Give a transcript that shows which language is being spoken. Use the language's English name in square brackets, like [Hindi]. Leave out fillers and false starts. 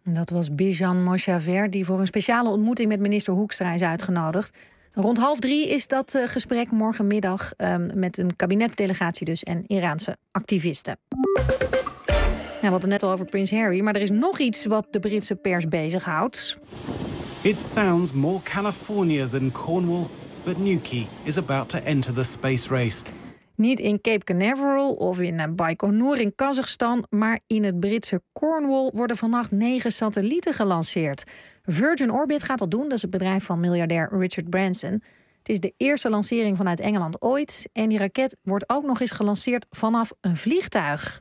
[Dutch] Dat was Bijan Mojaver, die voor een speciale ontmoeting met minister Hoekstra is uitgenodigd. Rond 2:30 is dat gesprek morgenmiddag met een kabinetsdelegatie dus en Iraanse activisten. Ja, we hadden net al over Prins Harry, maar er is nog iets wat de Britse pers bezighoudt. [English] It sounds more California than Cornwall, but Newquay is about to enter the space race. [Dutch] Niet in Cape Canaveral of in Baikonur in Kazachstan, maar in het Britse Cornwall worden vannacht 9 satellieten gelanceerd. Virgin Orbit gaat dat doen, dat is het bedrijf van miljardair Richard Branson. Het is de eerste lancering vanuit Engeland ooit. En die raket wordt ook nog eens gelanceerd vanaf een vliegtuig.